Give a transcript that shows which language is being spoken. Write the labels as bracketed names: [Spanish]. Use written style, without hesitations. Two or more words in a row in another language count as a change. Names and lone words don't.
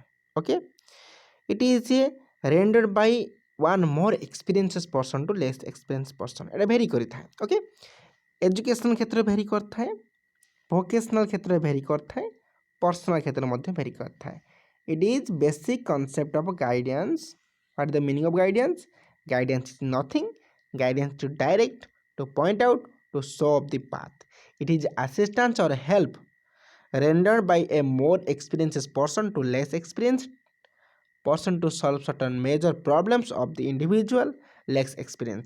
[English] okay, it is a rendered by one more experiences person to less experience person. [Odia] ଏଇଟା ଭେରି କରିଥାଏ। ଓକେ, ଏଜୁକେସନ୍ କ୍ଷେତ୍ରରେ ଭେରି କରିଥାଏ, ଭୋକେସନାଲ୍ କ୍ଷେତ୍ରରେ ଭେରି କରିଥାଏ, ପର୍ସନାଲ୍ କ୍ଷେତ୍ରରେ ମଧ୍ୟ ଭେରି କରିଥାଏ। [English] it is basic concept of guidance. what is the meaning of guidance? Guidance is nothing. Guidance to direct, to point out, to show up the path. It is assistance or help rendered by a more experienced person to less experienced person to solve certain major problems of the individual less experiences.